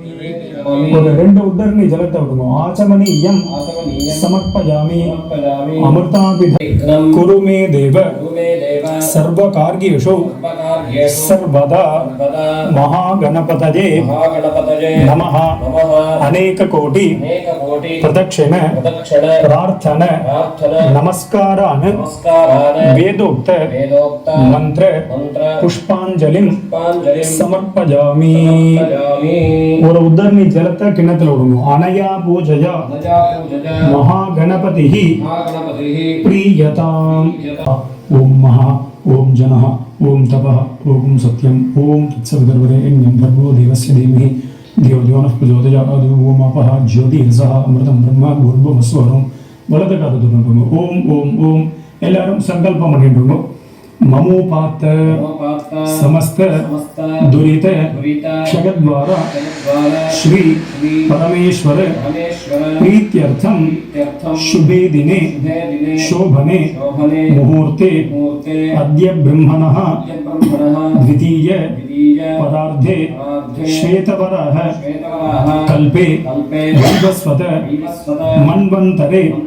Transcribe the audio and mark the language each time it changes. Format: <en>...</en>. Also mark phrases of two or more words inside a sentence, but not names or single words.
<ta>ஒரு 2 உத்தரணி ஜலத்தை விடுங்க.</ta> <sa>आचमनीयम् समर्पयामि, अमृताभिध कुरु मे देव सर्व कार्येषु सर्वदा महागणपतये नमः. अनेक कोटि प्रदक्षिण प्रार्थन नमस्कारान वेदोक्त मंत्र पुष्पांजलि समर्पयामि.</sa> <ta>ஒரு உத்தரணி ஜலத்தை கிண்ணத்துல விடுங்க.</ta> <sa>अनया पूजया महागणपति प्रीयताम्. ओम महा, ओम जनः, ओम तपः, ओम सत्यं, ओम तत्सवितुर्वरेण्यं भर्गो देवस्य धीमहि धियो यो नः प्रचोदयात्. ओम अपः ज्योतिरसः अमृतं ब्रह्म भूर्भुवस्वः.</sa> <ta>வலது காது தொடுங்க. ஓம் ஓம் ஓம். எல்லாரும் சங்கல்பம் பண்ணிடுங்க.</ta> <sa>ममोपात समस्त दुरित क्षयद्वारा श्री परमेश्वर प्रीत्यर्थम शुभे दिने शोभने मुहूर्ते अद्य ब्रह्मणः द्वितीय पदार्थे श्वेतवरः कल्पे वैवस्वत मन्वन्तरे</sa>